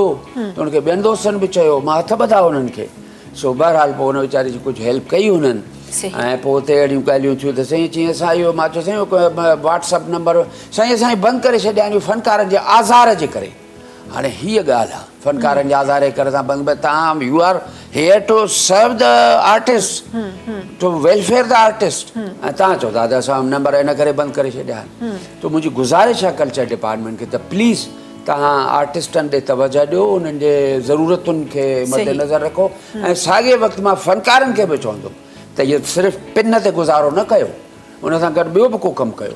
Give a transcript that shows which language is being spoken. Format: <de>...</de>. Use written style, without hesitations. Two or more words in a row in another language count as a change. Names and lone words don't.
<sd>त हुनखे ॿियनि दोस्तनि बि चयो, मां हथ ॿधा हुननि खे। सो बहरहाल पोइ हुन वीचारे जी कुझु हेल्प कई हुननि। ऐं पोइ हुते अहिड़ियूं ॻाल्हियूं थियूं त साईं चईं असां इहो मां चयो साईं व्हाट्सअप नंबर साईं असां बंदि करे छॾिया आहिनि फ़नकारनि जे आज़ार जे करे। हाणे हीअ ॻाल्हि आहे फ़नकारनि जे आज़ार जे करे तव्हां</sd> <en>you are here to serve the artist to welfare the artist</en> <sd>ऐं तव्हां चओ था त असां नंबर इन करे बंदि करे छॾिया आहिनि। त मुंहिंजी गुज़ारिश आहे</sd> <en>culture department</en> <sd>खे त प्लीज़ तव्हां आर्टिस्टनि ॾे तवजो ॾियो, उन्हनि जे ज़रूरतुनि खे मद्देनज़र रखो। ऐं साॻिए वक़्तु मां फ़नकारनि खे बि चवंदुमि त इहो सिर्फ़ु पिन ते गुज़ारो न कयो, उन सां गॾु ॿियो बि को कमु कयो।</sd>